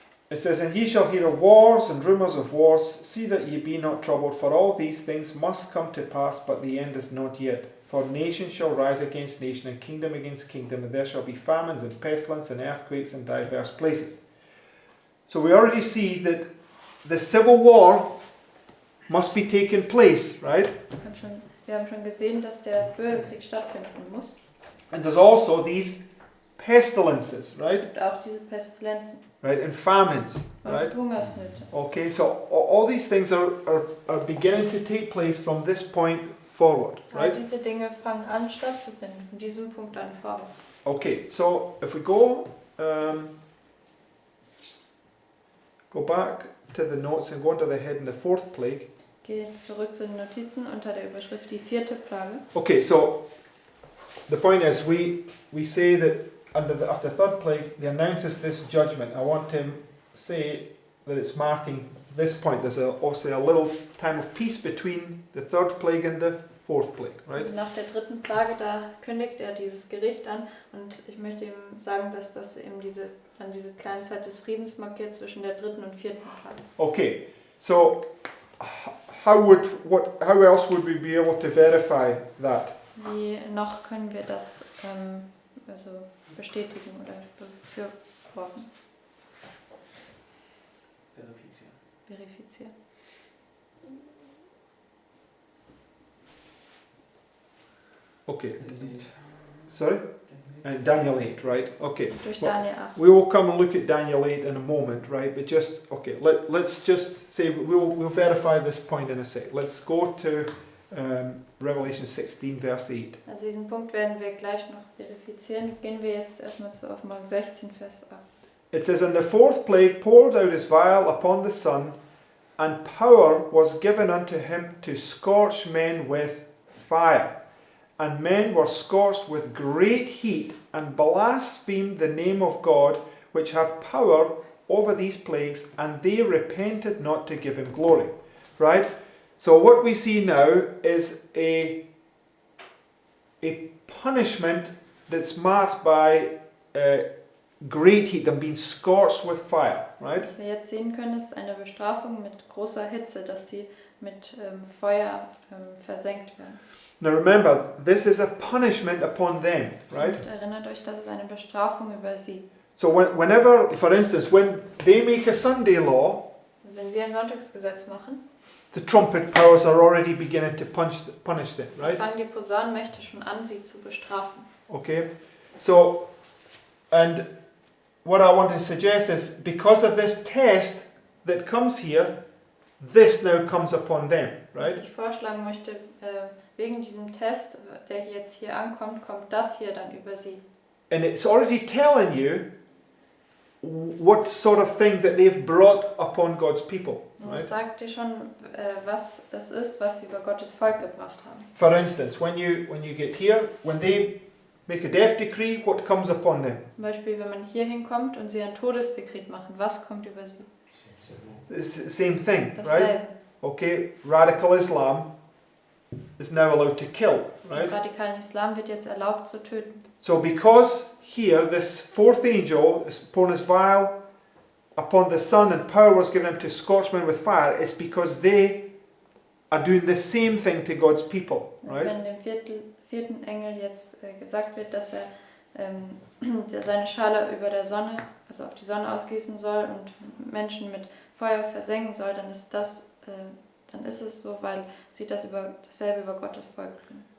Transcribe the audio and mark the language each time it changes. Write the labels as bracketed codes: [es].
[en] It says, And ye shall hear of wars and rumours of wars. See that ye be not troubled, for all these things must come to pass, but the end is not yet. For nation shall rise against nation, and kingdom against kingdom, and there shall be famines and pestilence and earthquakes in diverse places. So we already see that the civil war must be taking place, right? [de] Wir haben schon gesehen, dass der Bürgerkrieg stattfinden muss. [en] And there's also these pestilences, right? [de] Und auch diese Pestilenzen. [en] Right, and famines, [de] Und [en] right? [de] Hungersnöte. [en] Okay, so all these things are beginning to take place from this point forward, [de] All [en] right? [de] diese Dinge fangen an stattzufinden, von diesem Punkt an vorwärts. [en] Okay, so if we go back to the notes and go into the head in the fourth plague. [de] Geht zurück zu den Notizen unter der Überschrift die vierte Plage. [en] Okay, so the point is we say that after the third plague, he announces this judgment. I want to say that it's marking this point. There's obviously a little time of peace between the third plague and the fourth plague, right? [de] Also nach der dritten Plage, da kündigt er dieses Gericht an und ich möchte ihm sagen, dass das eben diese kleine Zeit des Friedens markiert zwischen der dritten und vierten Plage. [en] Okay, so how else would we be able to verify that? [de] Wie noch können wir das also bestätigen oder befürworten, verifizieren? [en] Okay, sorry? And Daniel 8, right? Okay. [de] Durch [en] Well, [de] Daniel 8. [en] we will come and look at Daniel 8 in a moment, right? But just, okay, let's just say, we'll verify this point in a sec. Let's go to Revelation 16, verse 8. [de] Also diesen Punkt werden wir gleich noch verifizieren. Gehen wir jetzt erstmal zu Offenbarung 16, Vers 8. [en] It says, And the fourth plague poured out his vial upon the sun, and power was given unto him to scorch men with fire. And men were scorched with great heat, and blasphemed the name of God, which hath power over these plagues, and they repented not to give him glory. Right? So what we see now is a punishment that's marked by great heat, them being scorched with fire. Right? [de] Was wir jetzt sehen können, ist eine Bestrafung mit großer Hitze, dass sie mit Feuer versenkt werden. [en] Now remember, this is a punishment upon them, right? [de] Und erinnert euch, das ist eine Bestrafung über sie. [en] So whenever, for instance, when they make a Sunday law, [de] Also wenn sie ein Sonntagsgesetz machen, [en] the trumpet powers are already beginning to punish them, right? [de] fangen die Posaunenmächte schon an, sie zu bestrafen. [en] Okay? So, and what I want to suggest is, because of this test that comes here, this now comes upon them, right? [de] Was ich vorschlagen möchte, wegen diesem Test, der jetzt hier ankommt, kommt das hier dann über sie. [en] And it's already telling you what sort of thing that they've brought upon God's people, [de] Und [en] right? [de] es sagt dir schon, was es ist, was sie über Gottes Volk gebracht haben. [en] For instance, when you get here, when they make a death decree, what comes upon them? [de] Zum Beispiel, wenn man hier hinkommt und sie ein Todesdekret machen, was kommt über sie? [en] It's the same thing, right? [de] Dasselbe. [en] Okay, radical Islam is now allowed to kill, [de] Im [en] right? [de] radikalen Islam wird jetzt erlaubt zu töten. [en] So because here this fourth angel is upon his vial upon the sun and power was given him to scorch men with fire, it's because they are doing the same thing to God's people, [de] Also wenn dem vierten Engel jetzt gesagt wird, dass er der seine Schale über der Sonne, also auf die Sonne ausgießen soll und Menschen mit Feuer versengen soll, dann ist es so, weil sie dasselbe über Gottes Volk tun.